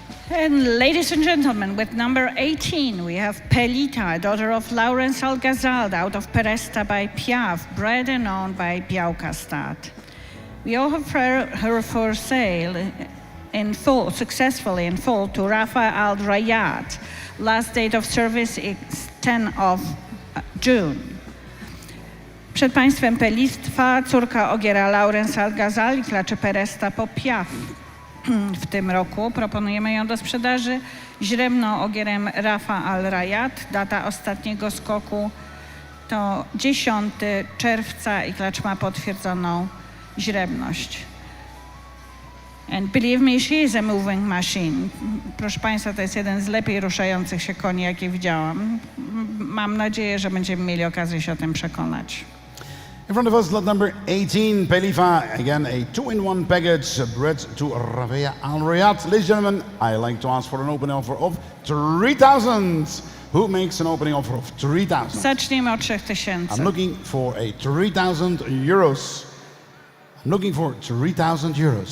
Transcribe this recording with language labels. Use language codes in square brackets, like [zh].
[en] And ladies and gentlemen, with number 18, we have Pelita, daughter of Laurence Algazal, out of Peresta by Piaf, bred and owned by Białka Stud. We offer her for sale in full, successfully in full, to Rafa Al Rayat. Last date of service is 10 of June. [pl] Przed Państwem Pelitwa, córka Ogiera Laurence Algazal i klaczy Peresta po Piaf. W tym roku proponujemy ją do sprzedaży źrebną ogierem Rafa Al Rayat. Data ostatniego skoku to 10 czerwca i klacz ma potwierdzoną źrebność. [en] And believe me, she is a moving machine. [pl] Proszę Państwa, to jest jeden z lepiej ruszających się koni, jakie widziałam. Mam nadzieję, że będziemy mieli okazję się o tym przekonać. [en] In front of us, lot number 18, Pelifa. Again, a 2-in-1 package, bred to Ravea Al Rayat. Ladies and gentlemen, I like to ask for an opening offer of 3,000. Who makes an opening offer of 3,000? [pl] Zaczniemy od 3000. [en] I'm looking for a 3,000 euros. I'm looking for 3,000 euros.